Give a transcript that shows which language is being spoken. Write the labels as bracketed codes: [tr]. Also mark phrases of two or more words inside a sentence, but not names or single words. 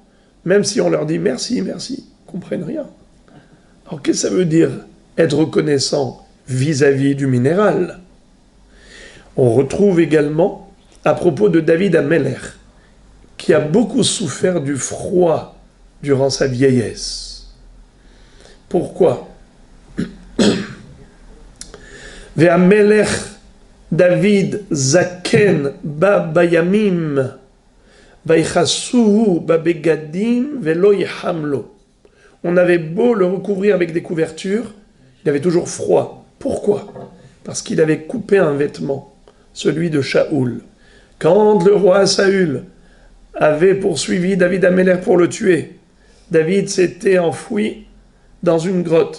[fr] Même si on leur dit merci, merci, ils ne comprennent rien. Alors qu'est-ce que ça veut dire être reconnaissant vis-à-vis du minéral? On retrouve également, à propos de David Ameler, qui a beaucoup souffert du froid durant sa vieillesse. Pourquoi? [he] והמלך דוד זקן בא בימים ויכסהו בבגדים ולא יחם לו. [fr] On avait beau le recouvrir avec des couvertures, il avait toujours froid. Pourquoi? Parce qu'il avait coupé un vêtement, celui de Shaoul. Quand le roi Saül avait poursuivi David Ameler pour le tuer, David s'était enfoui dans une grotte.